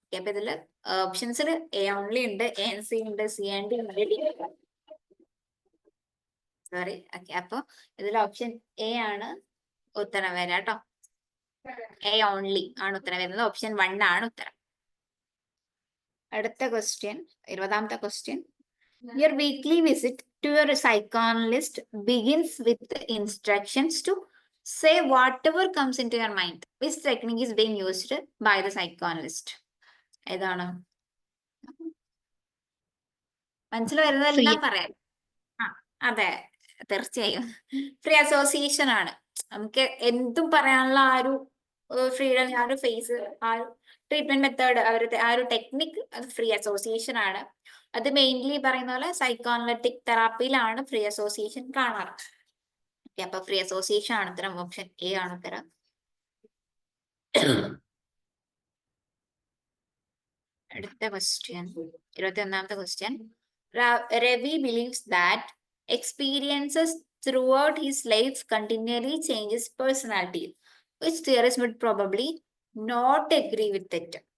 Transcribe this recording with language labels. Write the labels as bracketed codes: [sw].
[ml] അപ്പൊ ഇതില് ഓപ്ഷൻസിൽ A only ഉണ്ട്, എ എൻ സി ഉണ്ട്, സി ആൻഡ് ഡി ഉണ്ട്. സോറി. ഓക്കെ, അപ്പൊ ഇതിൽ ഓപ്ഷൻ എ ആണ് ഉത്തരം വരാം കേട്ടോ. എ ഓൺലി ആണ് ഉത്തരം വരുന്നത്. ഓപ്ഷൻ 1 ആണ് ഉത്തരം. അടുത്ത question, 20ാമത്തെ question. [en] Your weekly visit to your psychoanalyst begins with the instructions to say whatever comes into your mind. Which technique is being used by the psychoanalyst? [ml] ഏതാണ്? മനസ്സിൽ വരുന്നതെല്ലാം പറയാം. അതെ, തീർച്ചയായും ഫ്രീ അസോസിയേഷൻ ആണ്. നമുക്ക് എന്തും പറയാനുള്ള ആ ഒരു ഫ്രീഡം, ആ ഒരു ഫേസ്, ആ ഒരു ട്രീറ്റ്മെന്റ് മെത്തേഡ്, അവരുടെ ആ ഒരു ടെക്നിക്, അത് ഫ്രീ അസോസിയേഷൻ ആണ്. അത് മെയിൻലി പറയുന്ന പോലെ സൈക്കോ അനലിറ്റിക് തെറാപ്പിയിലാണ് ഫ്രീ അസോസിയേഷൻ കാണാറ്. അപ്പൊ ഫ്രീ അസോസിയേഷൻ ആണ് ഉത്തരം. ഓപ്ഷൻ എ ആണ് ഉത്തരം. അടുത്ത question, 21ാമത്തെ question. [en] Ravi believes that experiences throughout his life continually changes personality. Which theorist would probably not agree with it?